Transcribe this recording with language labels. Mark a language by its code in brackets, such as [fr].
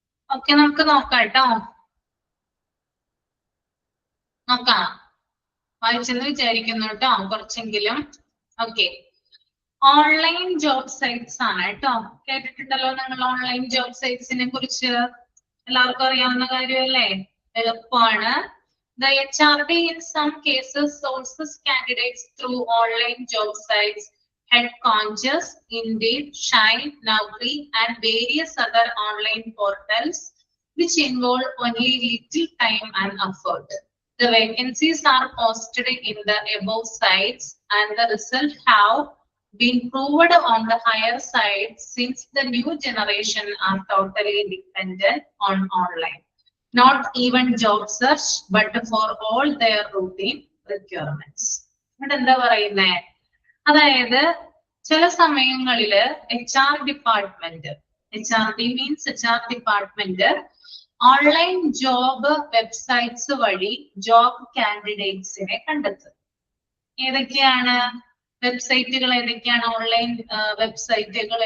[ml] Okay, നമുക്ക് നോക്കാം കേട്ടോ. നോക്കാം. വായിച്ചെന്ന് വിചാരിക്കുന്നു കേട്ടോ, കുറച്ചെങ്കിലും. ഓക്കെ, ഓൺലൈൻ ജോബ് സൈറ്റ്സ് ആണ് കേട്ടോ. കേട്ടിട്ടുണ്ടല്ലോ നിങ്ങൾ ഓൺലൈൻ ജോബ് സൈറ്റ്സിനെ കുറിച്ച്? എല്ലാവർക്കും അറിയാവുന്ന കാര്യമല്ലേ? എളുപ്പമാണ്. [en] The HRD in some cases sources candidates through online job sites, HeadConges, Indeed, Shine, Naukri, and various other online portals which involve only little time and effort. The vacancies are posted in the above sites and the results have been proved on the higher side since the new generation are totally dependent on online. Not even job search, but for all their routine requirements. [ml] ഇവിടെ എന്താ പറയുന്നേ? അതായത് ചില സമയങ്ങളില് HR department, HRD means HR department, online job websites വഴി job കാൻഡിഡേറ്റ്സിനെ കണ്ടെത്തും. ഏതൊക്കെയാണ് വെബ്സൈറ്റുകൾ? ഏതൊക്കെയാണ് ഓൺലൈൻ വെബ്സൈറ്റുകൾ?